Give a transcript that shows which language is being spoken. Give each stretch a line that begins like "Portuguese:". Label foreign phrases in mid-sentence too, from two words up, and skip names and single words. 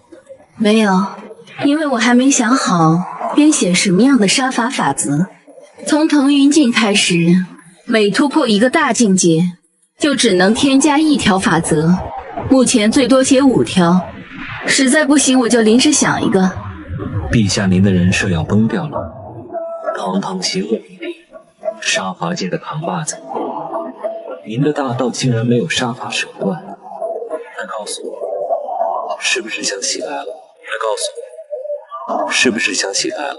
Chinese: 沒有，因為我還沒想好編寫什麼樣的殺法法則。從騰雲境開始，每突破一個大境界，就只能添加1條法則，目前最多寫5條，實在不行我就臨時想一個。陛下，您的人設要崩掉了，堂堂邪惡冥帝，殺伐界的扛把子，您的大道竟然沒有殺法手段，快告訴我，是不是想起來了？快告訴我，是不是想起來了？